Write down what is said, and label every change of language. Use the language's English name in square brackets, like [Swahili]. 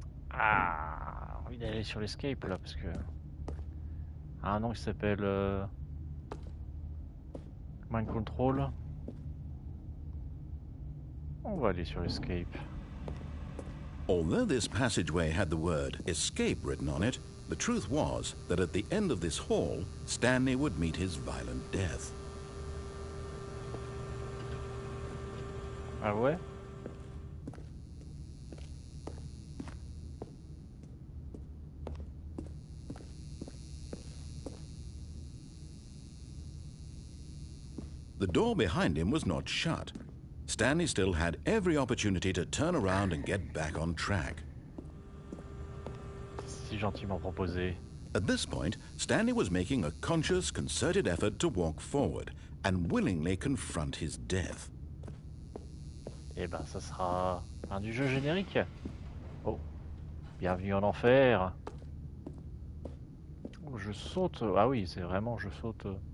[French] Ah, envie d'aller sur l'escape là parce que. Ah, un nom qui s'appelle Mind Control. On va aller sur l'escape. [English] Although this passageway had the word escape written on it, the truth was that at the end of this hall, Stanley would meet his violent death. [French] Ah ouais? [English] The door behind him was not shut. Stanley still had every opportunity to turn around and get back on track. [French] Si gentiment proposé. [English] At this point, Stanley was making a conscious, concerted effort to walk forward and willingly confront his death. [French] Eh ben, ça sera un du jeu générique. Oh, bienvenue en enfer. Oh, je saute. Ah oui, c'est vraiment, je saute.